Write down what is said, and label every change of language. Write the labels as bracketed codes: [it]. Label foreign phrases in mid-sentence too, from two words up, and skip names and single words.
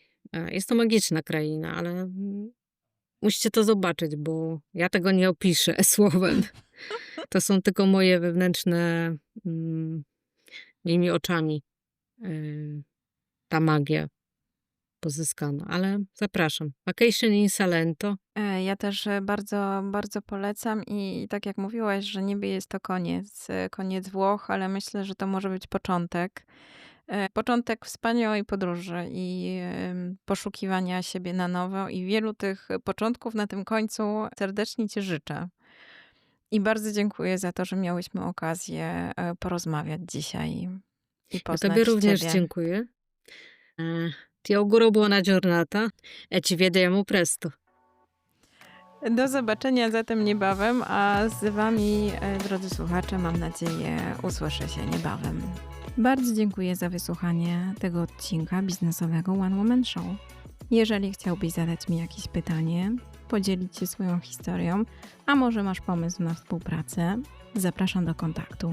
[pl] Jest to magiczna kraina, ale musicie to zobaczyć, bo ja tego nie opiszę słowem. To są tylko moje wewnętrzne, mm, moimi oczami, ta magia pozyskana, ale zapraszam. [en] Vacation in Salento. [pl] Ja też bardzo polecam i tak jak mówiłaś, że niby jest to koniec Włoch, ale myślę, że to może być początek. Początek wspaniałej podróży i poszukiwania siebie na nowo i wielu tych początków na tym końcu serdecznie ci życzę. I bardzo dziękuję za to, że miałyśmy okazję porozmawiać dzisiaj i Ja tobie poznać również ciebie. dziękuję. [it] Ti auguro buona giornata e ci vediamo presto. [pl] Do zobaczenia zatem niebawem, a z wami, drodzy słuchacze, mam nadzieję, usłyszę się niebawem. Bardzo dziękuję za wysłuchanie tego odcinka biznesowego One Woman Show. Jeżeli chciałbyś zadać mi jakieś pytanie, podzielić się swoją historią, a może masz pomysł na współpracę, zapraszam do kontaktu.